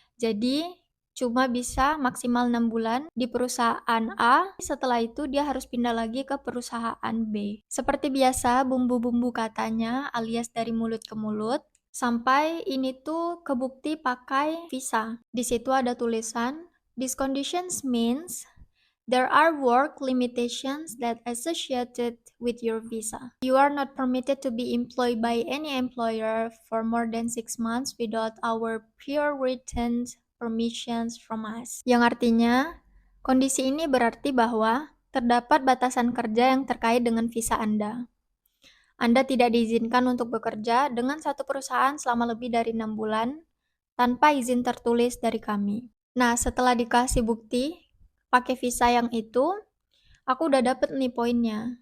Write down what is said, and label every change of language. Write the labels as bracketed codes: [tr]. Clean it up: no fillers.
[id] Jadi, cuma bisa maksimal 6 bulan di perusahaan A, setelah itu dia harus pindah lagi ke perusahaan B. Seperti biasa, bumbu-bumbu katanya alias dari mulut ke mulut, sampai ini tuh kebukti pakai visa. Di situ ada tulisan, [en] "These conditions means there are work limitations that associated with your visa. You are not permitted to be employed by any employer for more than 6 months without our prior written permissions from us." [id] Yang artinya, kondisi ini berarti bahwa terdapat batasan kerja yang terkait dengan visa Anda. Anda tidak diizinkan untuk bekerja dengan satu perusahaan selama lebih dari 6 bulan tanpa izin tertulis dari kami. Nah, setelah dikasih bukti pakai visa yang itu, aku udah dapet nih poinnya.